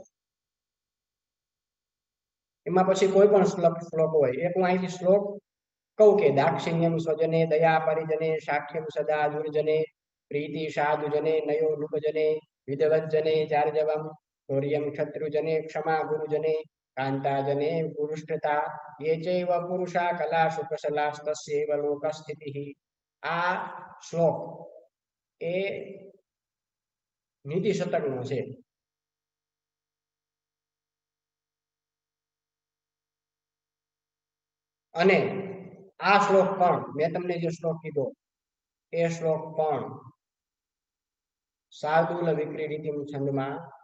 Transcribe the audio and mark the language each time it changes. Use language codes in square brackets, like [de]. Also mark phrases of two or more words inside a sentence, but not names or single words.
[gu] એમાં પછી કોઈ પણ શ્લોક હોય, એક હું અહીંથી શ્લોક કહું કે [sa] दाक्षिण्यम स्वजने दया परिजने साख्यम सदा दुर्जने प्रीति साधुजने नयो नृपजने विदवज्जने चार्जवम शौर्यम शत्रुजने क्षमा गुरुजने कांताजने पुरुषता ये चैव पुरुषा कलासु कशलास्तस्यैव लोकस्थितिः. [gu] આ શ્લોક એ નીતિ શતકનો છે. અને આ શ્લોક પણ મેં તમને જે શ્લોક કીધો એ શ્લોક પણ શાર્દુલ વિક્રીડિતમ છંદમાં